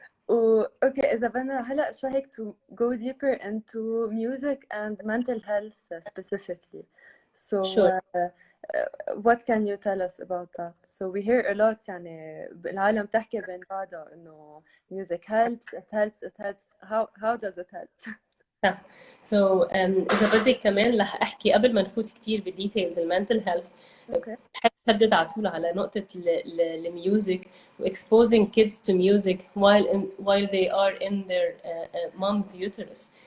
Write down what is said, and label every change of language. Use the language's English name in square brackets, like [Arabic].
[Arabic] اوكي إذا بدنا هلا شوي هيك [English] to go deeper into music and mental health specifically. So Sure. What can you tell us about that? So we hear a lot [Arabic] يعني العالم تحكي بين بعضها إنه [English] music helps, it helps. How does it help? [Arabic] صح. So إذا بدك كمان رح أحكي قبل ما نفوت كتير بالديتيلز المنتل هيلث. بحب أحدد على طول على نقطة الميوزك و [English] exposing kids to music while they are in their mom's uterus.